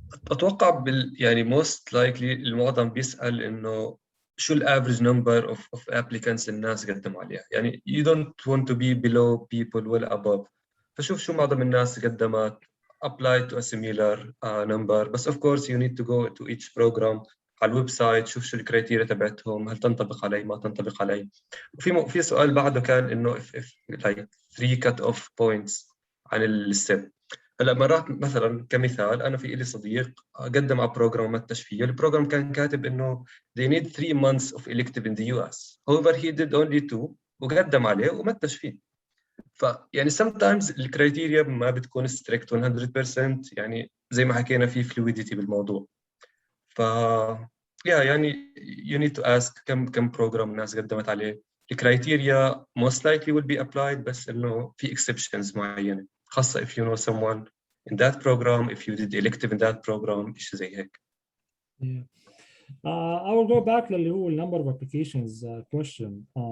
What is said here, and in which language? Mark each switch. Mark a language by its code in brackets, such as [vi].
[ar] أتوقع يعني [en] most likely [ar] المعظم بيسأل إنه شو الافريج نمبر [en] of applicants [ar] الناس قدموا عليها. [en] يعني you don't want to be below people ولا above. [ar] فشوف شو معظم الناس قدمت, [en] apply to a similar number. [ar] بس [en] of course you need to go to each program [ar] على الويب سايت, شوف شو الكريتيريا تبعتهم, هل تنطبق علي ما تنطبق علي. وفي سؤال بعده كان إنه [en] if like 3 cut off points [ar] عن الستيب. هلا مرات مثلا كمثال انا في لي صديق قدم على بروجرام ما اتش فيه. البروجرام كان كاتب انه [en] they need 3 months of elective in the US. However he did only 2 [ar] وقدم عليه وما اتش فيه. فيعني sometimes الكرايتيريا ما بتكون strict 100%. يعني زي ما حكينا في fluidity بالموضوع. ف يعني [en] you need to ask [ar] كم بروجرام الناس قدمت عليه. [en] الكرايتيريا most likely will be applied, [ar] بس انه في [en] exceptions معينه خاصة if you know someone in that program, if you did elective in that program, إيش زي هيك. Yeah. I will go back to the number of applications question.